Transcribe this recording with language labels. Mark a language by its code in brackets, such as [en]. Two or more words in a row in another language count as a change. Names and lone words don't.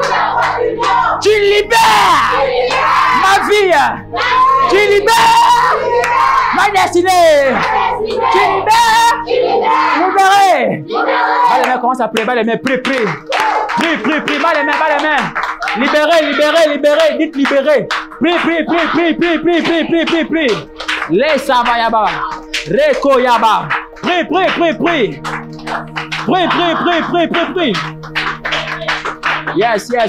[fr] Tu libères ma vie. Tu libères ma destinée. Tu libères. Libéré. Bas les mains, commence à prier. Bas les mains, prie, prie. Prie, prie, prie. Bas les mains, bas les mains. Libéré, libéré, libéré. Dites libéré. Prie, prie, prie, prie, prie, prie, prie, prie, prie, prie. Laisse Abayaba. Reko Yaba. Prie, prie, prie, prie. Prie, prie, prie, prie, prie, prie. [en] Yes, yes.